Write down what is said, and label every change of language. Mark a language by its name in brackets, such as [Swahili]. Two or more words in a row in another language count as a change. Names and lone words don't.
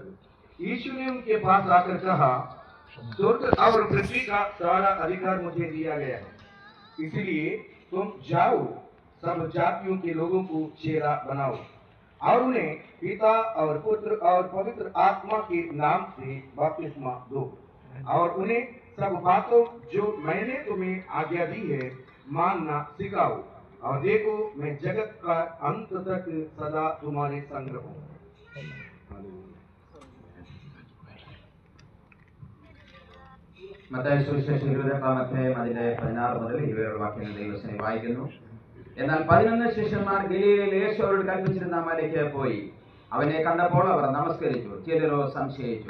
[Hindi] यीशु ने उनके पास आकर कहा, स्वर्ग और पृथ्वी का सारा अधिकार मुझे दिया गया है, इसलिए तुम जाओ, सब जातियों के लोगों को चेला बनाओ और उन्हें पिता और पुत्र और पवित्र आत्मा के नाम से बपतिस्मा दो और उन्हें सब बातों जो मैंने तुम्हें आज्ञा दी है मानना सिखाओ, और देखो मैं जगत का अंत तक सदा तुम्हारे संग रहूं। [Malayalam] മത്തായി സുവിശേഷം 28-ാം അധ്യായം അതിന്റെ 16 മുതൽ 20 വാക്യങ്ങൾ ദൈവവചനം വായിക്കുന്നു. എന്നാൽ 11 ശിഷ്യന്മാർ ഗലീലയിൽ യേശു അവരോട് കൽപ്പിച്ചിരുന്ന മലയ്ക്ക് പോയി. അവനെ കണ്ടപ്പോൾ അവർ നമസ്കരിച്ചു. ചിലരോ സംശയിച്ചു.